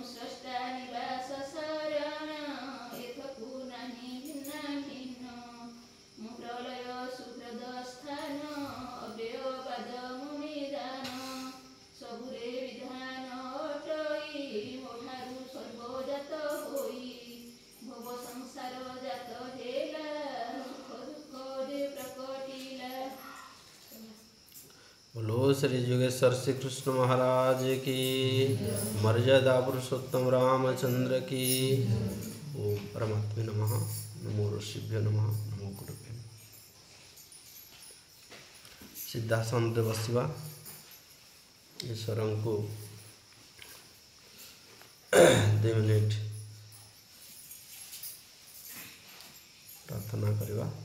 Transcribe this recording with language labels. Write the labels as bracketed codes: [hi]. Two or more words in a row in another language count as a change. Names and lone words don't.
[or] ସ୍ରଷ୍ଟା ନିବାସ ଶରଣ ଏଥକୁ ନାହିଁ ଭିନ୍ନ ଭିନ୍ନ ମୁଁ ପ୍ରଳୟ ସୁହୃଦ ସ୍ଥାନ ଅବ୍ୟୟବାଦ ମୁନିଦାନ ସବୁରେ ବିଧାନ ଅଟଇ ମୋଠାରୁ ସର୍ବଜାତ ହୋଇ ଭବ ସଂସାର ଜାତ ହେଲା ସୁଖ ଦୁଃଖ ଯେ ପ୍ରକଟିଲା। [hi] बोलो श्री योगेश्वर श्री कृष्ण महाराज की मर्यादा पुरुषोत्तम रामचंद्र की। [sa] ओम परमात्मे नमः। नमो ऋषिभ्यो नमः। नमो गुरुभ्यो। [or] सिद्धासନରେ ବସିବା ଈଶ୍ୱରଙ୍କୁ 2 ମିନିଟ୍ ପ୍ରାର୍ଥନା କରିବା।